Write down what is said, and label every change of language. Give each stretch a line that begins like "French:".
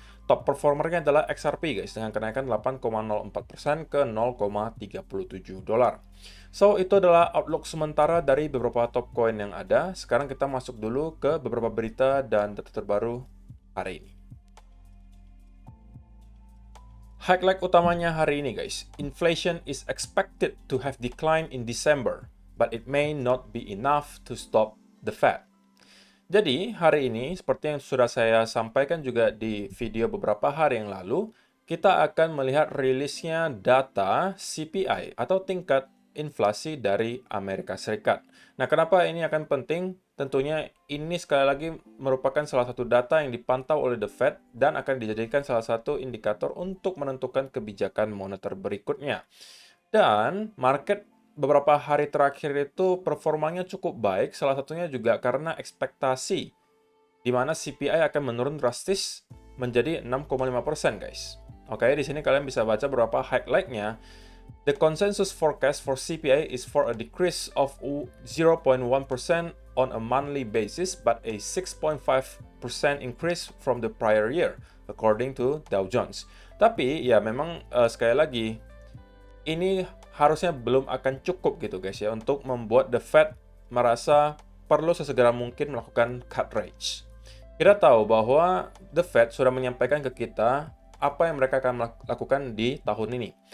Indonesian: Top performernya adalah XRP guys, dengan kenaikan 8,04% ke 0,37 dolar. So, itu adalah outlook sementara dari beberapa top coin yang ada. Sekarang kita masuk dulu ke beberapa berita dan data terbaru hari ini. Highlight utamanya hari ini guys,
English: inflation is expected to have declined in December, but it may not be enough to stop the Fed.
Indonesian: Jadi, hari ini, seperti yang sudah saya sampaikan juga di video beberapa hari yang lalu, kita akan melihat rilisnya data CPI atau tingkat inflasi dari Amerika Serikat. Nah, kenapa ini akan penting? Tentunya ini sekali lagi merupakan salah satu data yang dipantau oleh The Fed dan akan dijadikan salah satu indikator untuk menentukan kebijakan moneter berikutnya. Dan market beberapa hari terakhir itu performanya cukup baik, salah satunya juga karena ekspektasi di mana CPI akan menurun drastis menjadi 6,5% guys. Oke, di sini kalian bisa baca beberapa highlight-nya.
English: The consensus forecast for CPI is for a decrease of 0.1% on a monthly basis, but a 6.5% increase from the prior year, according to Dow Jones.
Indonesian: Tapi ya memang sekali lagi ini harusnya belum akan cukup gitu guys ya untuk membuat the Fed merasa perlu sesegera mungkin melakukan cut rates. Kita tahu bahwa the Fed sudah menyampaikan ke kita apa yang mereka akan lakukan di tahun ini.